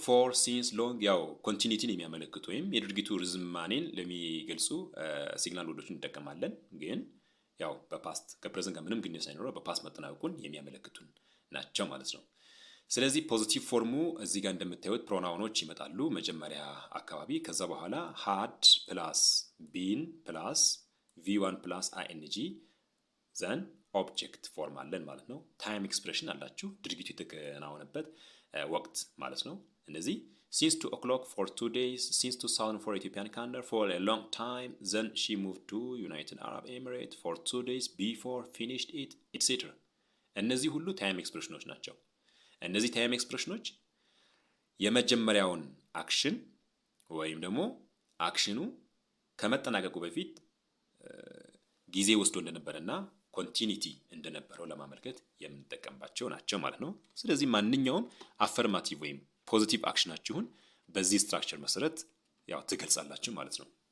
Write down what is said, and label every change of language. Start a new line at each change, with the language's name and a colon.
English: for since long
Amharic: ያው ኮንቲኒቲን የሚያመለክቱ ወይም የድርጊቱ ርዝማኔን ለሚገልጹ ሲግናል ወርዶቹን እንጠቀማለን። ግን ያው በፓስት ከፕሬዘንት ጋር ምንም ግንኙነት ሳይኖረው በፓስት መጠናቀቁን የሚያመለክቱን ናቸው ማለት ነው። ስለዚህ ፖዚቲቭ ፎርሙ እዚህ ጋር እንደምታዩት ፕሮናውኖች ይመጣሉ መጀመሪያ አካባቢ። ከዛ በኋላ
English: had plus been plus v1 plus ing then
Amharic: ኦብጀክት ፎርም አለን ማለት ነው። ታይም ኤክስፕሬሽን አላችሁ ድርጊቱ የተከናወነበት ወቅት ማለት ነው። እነዚህ
English: since 2 o'clock for 2 days, since 2000 for Ethiopian calendar, for a long time, then she moved to United Arab Emirates for 2 days before finished it, etc.
Amharic: እነዚህ ሁሉ ታይም ኤክስፕሬሽኖች ናቸው። እነዚህ ታይም ኤክስፕሬሽኖች የመጀመሪያውን አክሽን ወይም ደግሞ አክሽኑ ከመጠናቀቁ በፊት ጊዜ ወስዶ እንደነበረና ኮንቲኒቲ እንደነበረው ለማመልከት የምንጠቀምባቸው ናቸው ማለት ነው። ስለዚህ ማንኛውም አፈርማቲቭ ወይም ፖዚቲቭ አክሽናችሁን በዚህ ስትራክቸር መሰረት ያው ትገልጻላችሁ ማለት ነው።